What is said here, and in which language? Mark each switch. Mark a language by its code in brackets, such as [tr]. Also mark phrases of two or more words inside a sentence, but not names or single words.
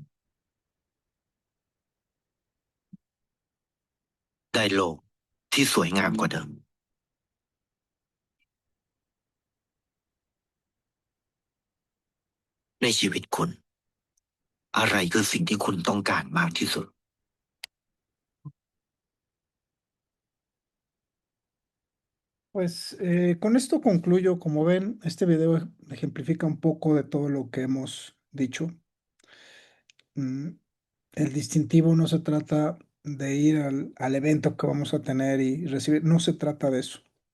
[th] ได้โลกที่สวยงามกว่าเดิม ในชีวิตคุณ อะไรคือสิ่งที่คุณต้องการมากที่สุด [es] Pues con esto concluyo. Como ven, este video ejemplifica un poco de todo lo que hemos dicho. Mm, el distintivo no se trata de ir al evento que vamos a tener y recibir, no se trata de eso.